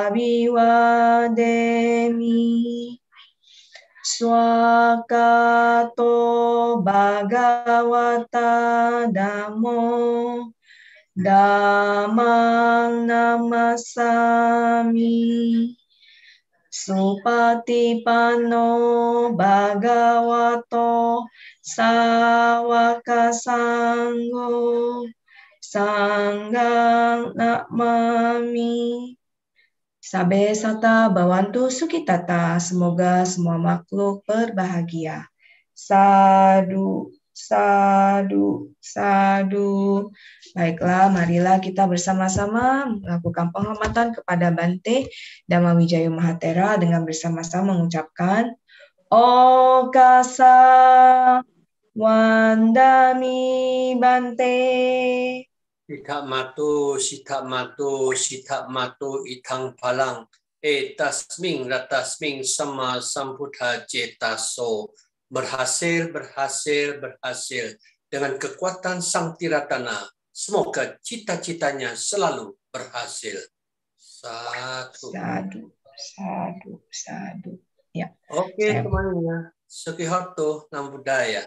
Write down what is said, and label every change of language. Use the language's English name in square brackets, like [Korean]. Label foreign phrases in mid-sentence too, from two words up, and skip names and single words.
[Pali] Abhiwademi Swakato Bhagavata Dhammo Dhammang Namasami Supatipanno Bhagavato Sawaka Sangho Sanggang Namami. Sabe sata bawantu sukitata. [Indonesian] Semoga semua makhluk berbahagia. [Pali] Sadu, sadu, sadu. [Indonesian] Baiklah, marilah kita bersama-sama melakukan penghormatan kepada Bante Dhamma Wijaya Mahatera dengan bersama-sama mengucapkan [Pali] Okasa Wandami Bante. Siddha matu, siddha matu, siddha matu itang palang. Etasming ratasming sama sambuddha cetaso. [Indonesian] Berhasil, berhasil, berhasil. Dengan kekuatan Sang Tiratana, semoga cita-citanya selalu berhasil. [Pali] Satu. Sadu, sadu, sadu. [Indonesian] Ya. Oke, teman-teman. [Pali] Sukihoto, Namo Buddhaya.